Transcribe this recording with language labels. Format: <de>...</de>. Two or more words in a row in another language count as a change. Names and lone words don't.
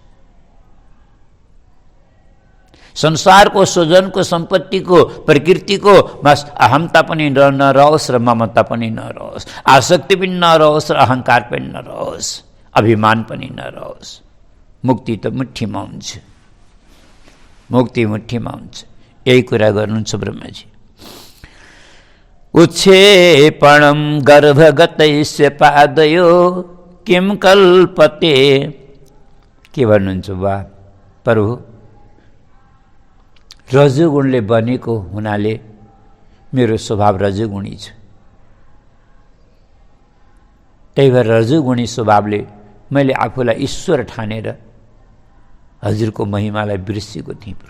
<ne>संसारको, स्वजनको, सम्पत्तिको, प्रकृतिको बस अहमता पनि नरहोस् र ममता पनि नरहोस्, आसक्ति पनि नरहोस् र अहंकार पनि नरहोस्, अभिमान पनि नरहोस्। मुक्ति त मुठीमा हुन्छ, मुक्ति मुठीमा हुन्छ। यही कुरा गर्नुहुन्छ ब्रह्माजी।</ne> <sa>उत्क्षेपणं गर्भगतैस्य पादयो किं कल्पते।</sa> <ne>के भन्नुहुन्छ बा प्रभु, रजोगुणले बनेको हुनाले मेरो स्वभाव रजोगुणी छ। त्यही भएर रजोगुणी स्वभावले मैले आफूलाई ईश्वर ठानेर हजुरको महिमालाई बिर्सेको थिएँ प्रभु।</ne>